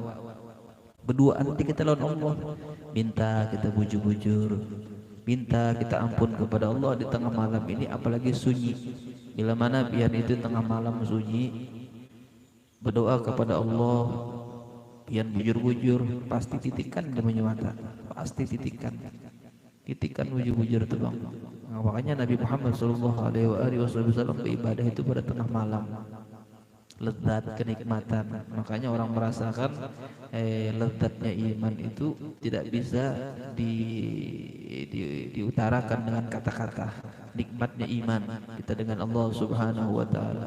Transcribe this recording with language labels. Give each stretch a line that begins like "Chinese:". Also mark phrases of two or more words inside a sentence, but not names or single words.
Indonesian: Berdua nanti kita lawan Allah, minta kita bujur-bujur, minta kita ampun kepada Allah di tengah malam ini, apalagi sunyi.
Banjar: Bila mana biar itu tengah malam sunyi, berdoa kepada Allah, biar bujur-bujur, pasti titikan di mata, pasti titikan bujur-bujur itu bang.
Indonesian: Nah, makanya Nabi Muhammad SAW beribadah itu pada tengah malam. Lezat, kenikmatan. Makanya orang merasakan lezatnya iman itu tidak bisa diutarakan dengan kata-kata. Nikmatnya iman kita dengan Allah
Arabic: سبحانه وتعالى.